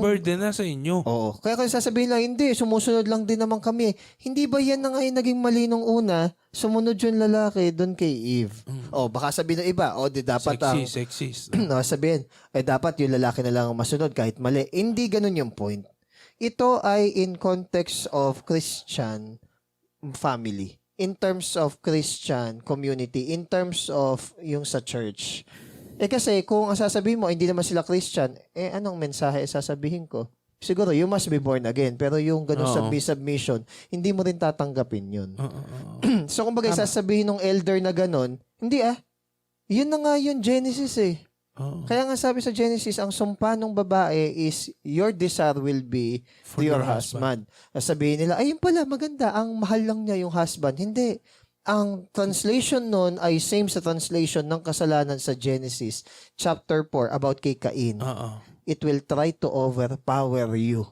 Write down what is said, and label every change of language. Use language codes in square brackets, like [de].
[tl] burden na sa inyo. Oo. Kaya kung sasabihin lang, hindi, sumusunod lang din naman kami. Hindi ba yan na nga yung naging mali nung una? Sumunod yung lalaki doon kay Eve. Baka sabihin ng iba, di dapat [en] Sexist. [tl] sabihin, dapat yung lalaki na lang ang masunod kahit mali. Hindi ganun yung point. [en] Ito ay in context of Christian family. In terms of Christian community. In terms of yung sa church. [tl] Kasi kung ang sasabihin mo, hindi naman sila Christian, anong mensahe sasabihin ko? [en] Siguro, you must be born again. [tl] Pero yung ganun submission, hindi mo rin tatanggapin yun. So, kung bagay sasabihin ng elder na ganun, hindi yun na nga yung Genesis eh. Kaya nga sabi sa Genesis, ang sumpa ng babae is, your desire will be [en] For to your [tl] husband. Sabihin nila, ayun pala, maganda, ang mahal lang niya yung husband. Hindi. Ang translation nun ay same sa translation ng kasalanan sa Genesis chapter 4 about kay Cain. [en] It will try to overpower you.